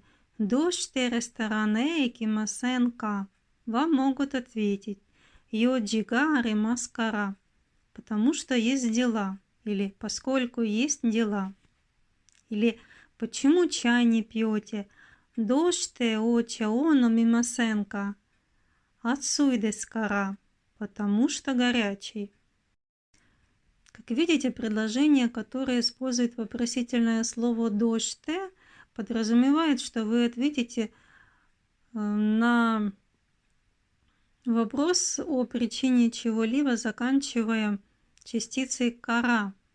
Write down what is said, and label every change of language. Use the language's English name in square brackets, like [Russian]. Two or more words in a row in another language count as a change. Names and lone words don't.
[Japanese] «どうしてレストランへ行きませんか?» [Russian] Вам могут ответить [Japanese] «用事がありますから», [Russian] потому что есть дела, или поскольку есть дела. Или почему чай не пьете? [Japanese] «どうしてお茶を飲みませんか?» «熱いですから», [Russian] потому что горячий. Как видите, предложение, которое использует вопросительное слово «доште», подразумевает, что вы ответите на вопрос о причине чего-либо, заканчивая частицей «кара».